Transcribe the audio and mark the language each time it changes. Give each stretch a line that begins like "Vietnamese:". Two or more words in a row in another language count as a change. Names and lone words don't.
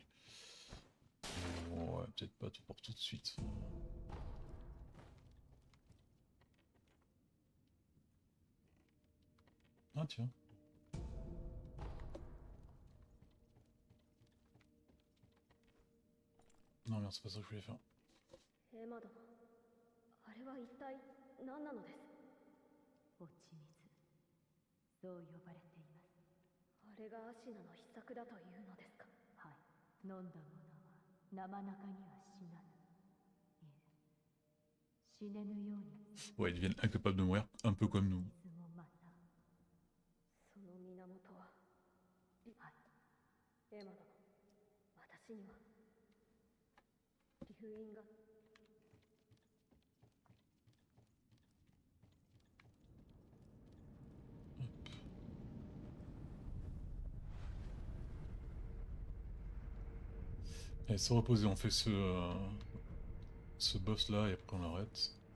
French: Ouais, peut-être pas tout pour tout de suite. Ah, tiens. Non, merde, c'est pas ça que je voulais faire.
Japanese: エマ殿、あれは一体何なのです？落ち水、そう呼ばれています。あれがアシナの秘策だというのですか？はい、飲んだ者は生中には死なぬ。いえ、死ねぬように。
French: Ouais, ils deviennent incapables de mourir, un peu comme nous.
Japanese: 水もまた。その源は。はい。エマ殿、私には留飲が。
French: Allez, se reposer, on fait ce boss là et après on l'arrête.